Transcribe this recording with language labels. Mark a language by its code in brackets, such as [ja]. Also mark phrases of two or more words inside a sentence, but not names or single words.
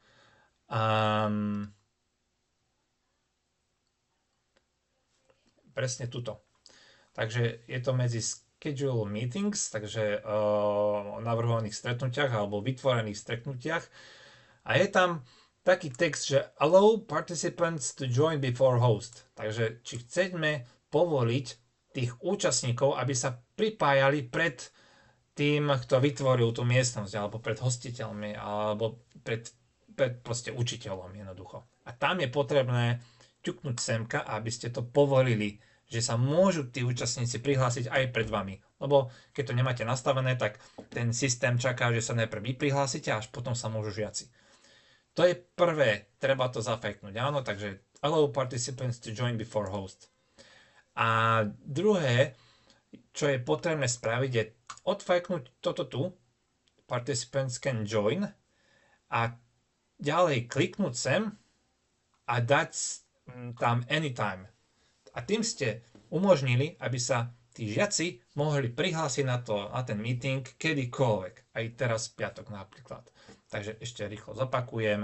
[sk] Presne tuto. Takže je to medzi [en] Schedule Meetings, [sk] takže o navrhovaných stretnutiach alebo vytvorených stretnutiach. A je tam taký text, že [en] Allow participants to join before host. [sk] Takže či chceme povoliť tých účastníkov, aby sa pripájali pred tým, kto vytvoril tú miestnosť, alebo pred hostiteľmi, alebo pred proste učiteľom jednoducho. A tam je potrebné ťuknúť semka, aby ste to povolili, že sa môžu tí účastníci prihlásiť aj pred vami. Lebo keď to nemáte nastavené, tak ten systém čaká, že sa najprv vy prihlásite a až potom sa môžu žiaci. To je prvé, treba to zafejknúť, áno, takže [en] allow participants to join before host. [sk] A druhé, čo je potrebné spraviť, je odfajknúť toto tu, [en] participants can join, [sk] a ďalej kliknúť sem a dať tam anytime. A tým ste umožnili, aby sa tí žiaci mohli prihlásiť na ten meeting kedykoľvek. Aj teraz v piatok napríklad. Takže ešte rýchlo zopakujem.